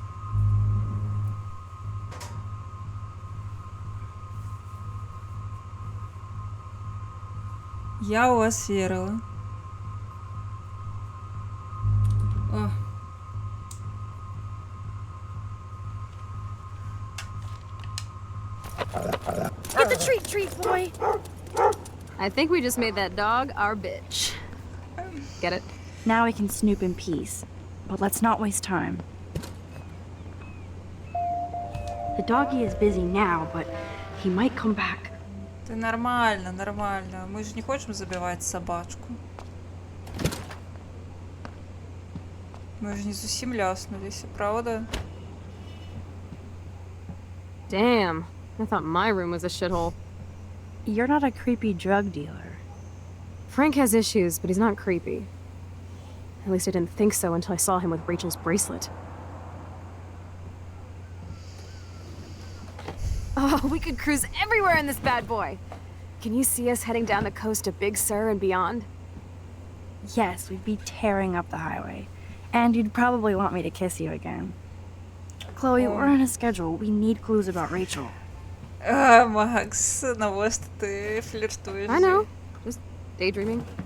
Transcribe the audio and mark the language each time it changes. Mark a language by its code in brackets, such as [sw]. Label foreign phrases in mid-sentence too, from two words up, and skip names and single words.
[be] Я ў вас верыла. О. [en] Get the treat, boy! I think we just made that dog our bitch. Get it? Now we can snoop in peace. But let's not waste time. The doggy is busy now, but he might come back. [ru] Ты нормально, нормально. Мы же не хочем забивать собачку. [be] Мы же не зусім ляснулись, правда? [en] Damn. I thought my room was a shithole. You're not a creepy drug dealer. Frank has issues, but he's not creepy. At least I didn't think so until I saw him with Rachel's bracelet. Oh, we could cruise everywhere in this bad boy! Can you see us heading down the coast to Big Sur and beyond? Yes, we'd be tearing up the highway. And you'd probably want me to kiss you again. Chloe, we're on a schedule. We need clues about Rachel. [be] Макс, навошта ты флиртуешь? [en] I know. Just daydreaming.